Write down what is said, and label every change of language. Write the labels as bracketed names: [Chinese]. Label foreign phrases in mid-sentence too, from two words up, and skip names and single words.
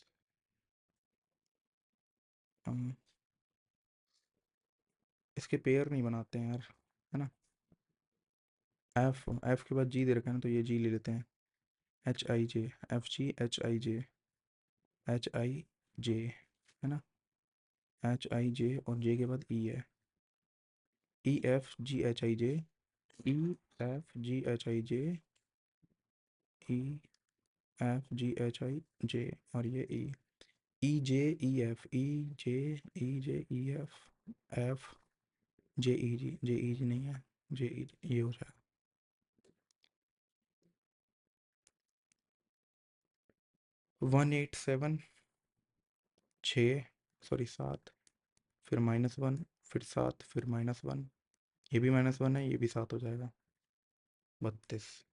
[Hindi] हम इसके पेयर नहीं बनाते हैं यार, है ना, एफ, एफ के बाद जी दे रखा है ना, तो ये जी ले लेते हैं, एच आई जे, एफ जी एच आई जे, एच आई जे, है ना, एच आई जे और जे के बाद ई है, ई एफ जी एच आई जे, ई एफ जी एच आई जे, ई एफ जी एच आई जे, और ये ई जे ई एफ, ई जे, ई जे ई एफ, एफ जे ई जी, जे ई जी नहीं है, जे ई जी, ये हो जाएगा। 187, 6, सॉरी 7, फिर -1, फिर 7, फिर -1, ये भी -1 है, ये भी 7 हो जाएगा, 32।